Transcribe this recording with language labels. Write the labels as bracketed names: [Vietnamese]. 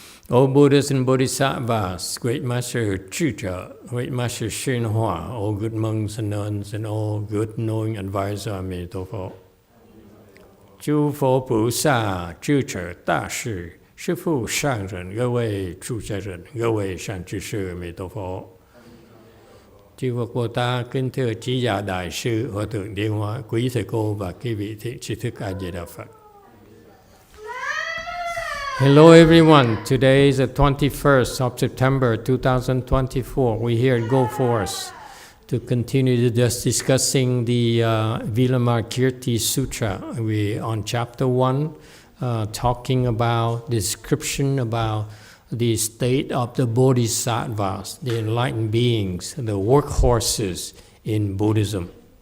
[English] O Buddhas and Bodhisattvas, Great Master Zhi, Great Master YongHua, all good monks and nuns, and all good knowing advisor Emitofuo. [Chinese] 诸佛菩萨、智者、大士、师父、上人、各位出家人、各位善知识Emitofuo. [Vietnamese] Chư Phật Bồ Tát, kính thưa Trí Giả Đại Sư, Hòa Thượng Điên Hóa, quý thầy cô và quý vị thiện tri thức A Di Đà Phật. [English] Hello everyone, today is the 21st of September 2024. We're here at Go Force to continue just discussing the Vimalakirti Sutra. We're on chapter 1, talking about description about the state of the Bodhisattvas, the enlightened beings, the workhorses in Buddhism.